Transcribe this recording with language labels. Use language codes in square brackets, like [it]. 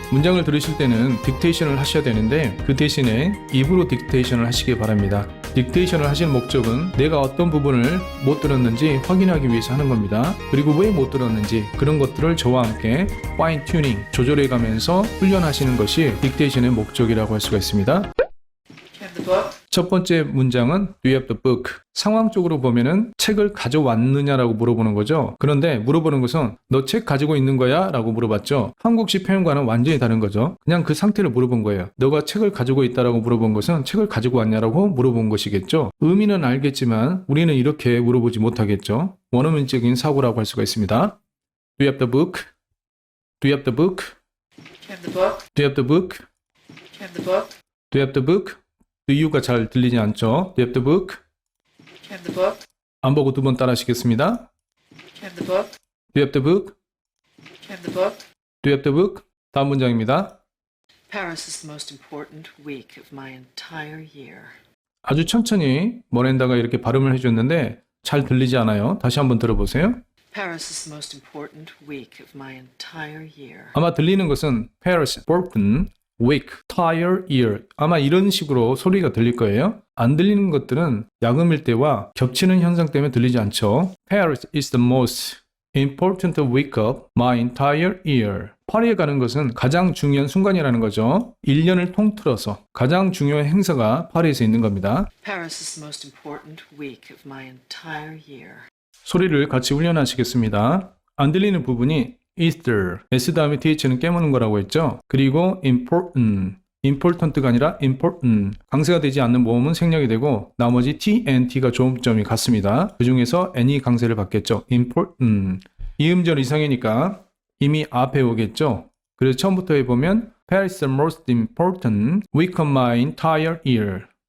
[ko] 문장을 들으실 때는 딕테이션을 하셔야 되는데 그 대신에 입으로 딕테이션을 하시기 바랍니다. 딕테이션을 하시는 목적은 내가 어떤 부분을 못 들었는지 확인하기 위해서 하는 겁니다. 그리고 왜 못 들었는지 그런 것들을 저와 함께 파인 튜닝, 조절해 가면서 훈련하시는 것이 딕테이션의 목적이라고 할 수가 있습니다. 첫 번째 문장은 [en] Do you have the book? [ko] 상황적으로 보면은 책을 가져왔느냐라고 물어보는 거죠. 그런데 물어보는 것은 너 책 가지고 있는 거야? 라고 물어봤죠. 한국식 표현과는 완전히 다른 거죠. 그냥 그 상태를 물어본 거예요. 너가 책을 가지고 있다라고 물어본 것은 책을 가지고 왔냐라고 물어본 것이겠죠. 의미는 알겠지만 우리는 이렇게 물어보지 못하겠죠. 원어민적인 사고라고 할 수가 있습니다. [en] Do you have the book? Do you have the book? Do you have the book? Do you have the book? Do you have the book? Do you [ko] 가 잘 들리지 않죠? [en] Do you have the book? Do you have the book? [ko] 안 보고 두 번 따라 하시겠습니다. [en] Do you have the book? Do you have the book? Do you have the book? Do you have the book? [ko] 다음 문장입니다. [en] Paris is the most important week of my entire year. [ko] 아주 천천히 머렌다가 이렇게 발음을 해줬는데 잘 들리지 않아요. 다시 한번 들어보세요. [en] Paris is the most important week of my entire year. [ko] 아마 들리는 것은 [en] Paris, important, week, entire year [ko] 아마 이런 식으로 소리가 들릴 거예요. 안 들리는 것들은 야금일 때와 겹치는 현상 때문에 들리지 않죠. [en] Paris is the most important week of my entire year. [ko] 파리에 가는 것은 가장 중요한 순간이라는 거죠. 1년을 통틀어서 가장 중요한 행사가 파리에서 있는 겁니다. [en] Paris is the most important week of my entire year. [ko] 소리를 같이 훈련하시겠습니다. 안 들리는 부분이 Easter, S 다음에 TH는 깨무는 거라고 했죠. 그리고 important가 아니라 important. 강세가 되지 않는 모음은 생략이 되고 나머지 T, N, T가 조음점이 같습니다. 그 중에서 N이 강세를 받겠죠. [en] important. [ko] 이음절 이상이니까 이미 앞에 오겠죠. 그래서 처음부터 해보면 [en] Paris is the most important week of my entire year.